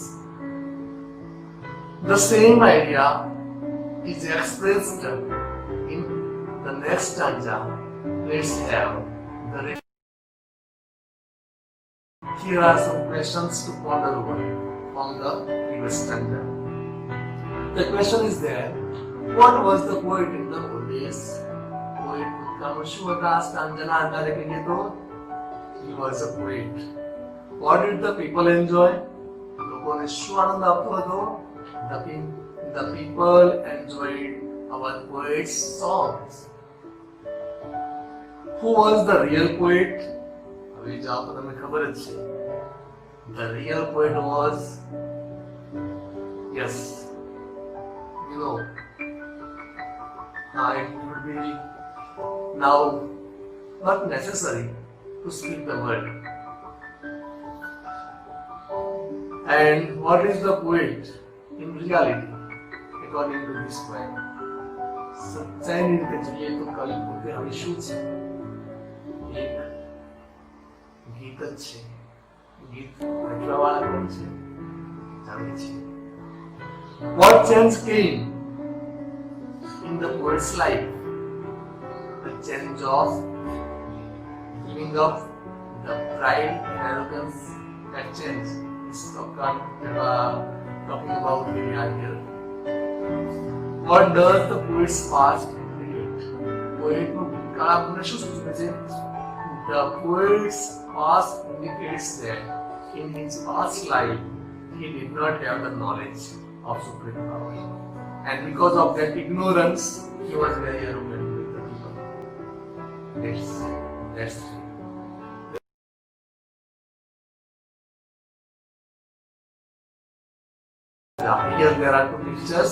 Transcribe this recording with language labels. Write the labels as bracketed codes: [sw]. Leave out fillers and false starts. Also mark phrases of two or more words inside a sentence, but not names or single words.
[en] The same idea is expressed in the next stanza. Let's have the Here are some questions to ponder over from the previous stanza. The question is there, what was the poet in the old days? [gu] Poet ભૂતકાળમાં શું હતા? સ્ટાન્જાના આધારે કહીએ તો [en] he was a poet. What did the people enjoy? [gu] લોકોને શું આનંદ આપતો હતો? [en] The people enjoyed our poet's songs. Who was the real poet? [gu] હવે જાઓ તો તમને ખબર જ છે. [en] The real poet was, yes, it would be now not necessary to speak the word. And what is the poet in reality according to this poem? [gu] સચ્ચાઈની રીતે જોઈએ તો કવિ પોતે હવે શું છે? એક ગીત જ છે. ગીત લખવાવાળા કોણ છે? જાણીએ છીએ. [en] What change came in the poet's life? The change of giving up the pride and arrogance. That change is talking about here. What does the poet's past indicate? [gu] Poet નું ભૂતકાળ આપણને શું સૂચવે છે? [en] The poet's past indicates that in his past life he did not have the knowledge of supreme power, and because of that ignorance he was very arrogant with the people. That's here there are two pictures.